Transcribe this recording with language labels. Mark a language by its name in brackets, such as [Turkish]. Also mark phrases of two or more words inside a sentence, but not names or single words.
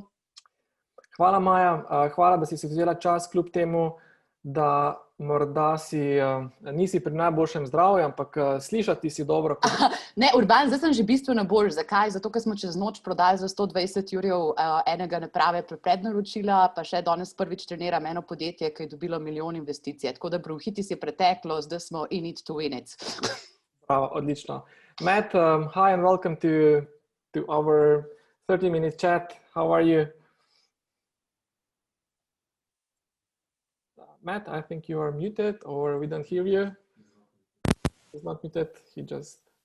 [Slovenian] Hvala Maja, hvala, da si vzela čas kljub temu, da morda nisi pri najboljšem zdravju, ampak slišati si dobro. Ne, Urban, zdaj sem že bistveno bolj. Zakaj? Zato, ker smo čez noč prodali za 120 jurjev enega naprave prednaročila, pa še danes prvič treniram eno podjetje, ki je dobilo milijon investicij. Tako da bronhitis je preteklo, zdaj smo [English] in it to win it. [Slovenian] Bravo, odlično. [English] Matt, hi and welcome to our 30-minute chat. How are you? Matt, I think you are muted or we don't hear you. He's not muted, he just...